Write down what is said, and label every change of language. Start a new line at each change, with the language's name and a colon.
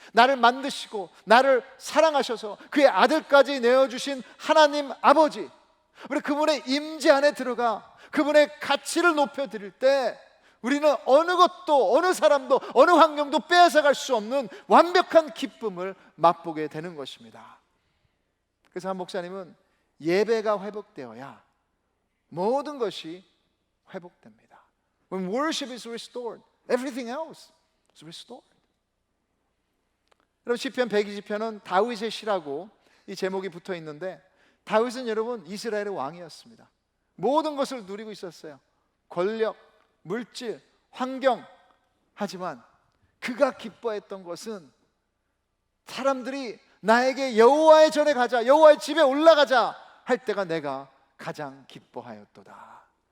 Korean: 나를 만드시고 나를 사랑하셔서 그의 아들까지 내어주신 하나님 아버지, 우리 그분의 임재 안에 들어가 그분의 가치를 높여드릴 때 우리는 어느 것도 어느 사람도 어느 환경도 빼앗아갈 수 없는 완벽한 기쁨을 맛보게 되는 것입니다. 그래서 한 목사님은 예배가 회복되어야 모든 것이 회복됩니다.
English: When worship is restored, everything else is restored.
Korean: 여러분 시편 120편은 다윗의 시라고 이 제목이 붙어 있는데, 다윗은 여러분 이스라엘의 왕이었습니다. 모든 것을 누리고 있었어요. 권력, 물질, 환경. 하지만 그가 기뻐했던 것은 사람들이 나에게 여호와의 전에 가자, 여호와의 집에 올라가자 할 때가 내가 가장 기뻐하였도다.